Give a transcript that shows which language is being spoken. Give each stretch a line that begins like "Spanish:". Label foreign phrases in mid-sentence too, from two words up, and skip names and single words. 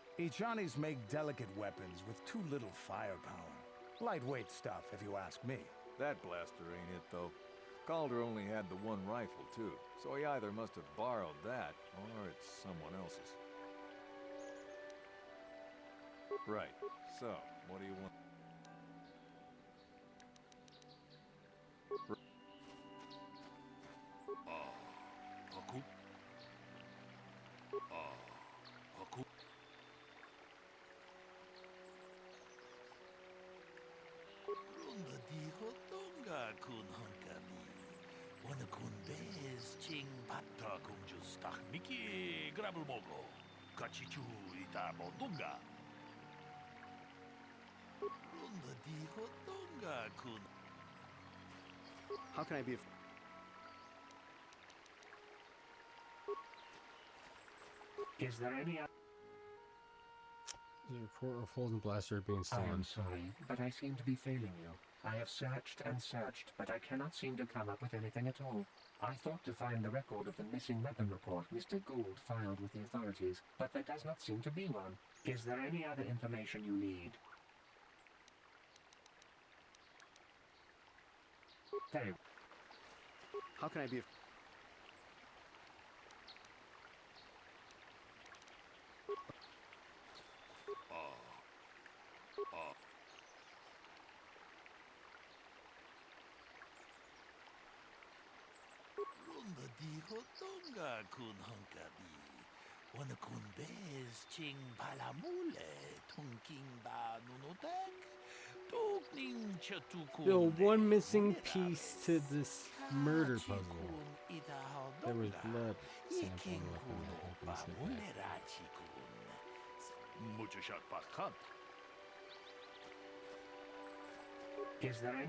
English: Ichanis make delicate weapons with too little firepower. Lightweight stuff, if you ask me. That blaster ain't it, though. Calder only had the one rifle, too, so he either must have borrowed that, or it's someone else's. Right. So, what do you want? Haku. Haku. Runda di hotonga kun hankami. Wana kun bez ching patta kun justak Mickey Grabelmogo. Kachichu ita bodunga. Runda di hotonga kun. How can I be of... Is there any other... The report of Holden Blaster being I am stolen. sorry, but I seem to be failing you. I have searched and searched, but I cannot seem to come up with anything at all. I thought to find the record of the missing weapon report Mr. Gould filed with the authorities, but there does not seem to be one. Is there any other information you need? Very... How can I be of... Runda di hotonga kun hankabi. Wana kun bez ching palamule. Tunking ba nunotek. Tukning chatukun. Yo, one missing piece to this murder puzzle. There was blood sample on the weapon. How can I say that? Mucho shot pas hunt. Is there any...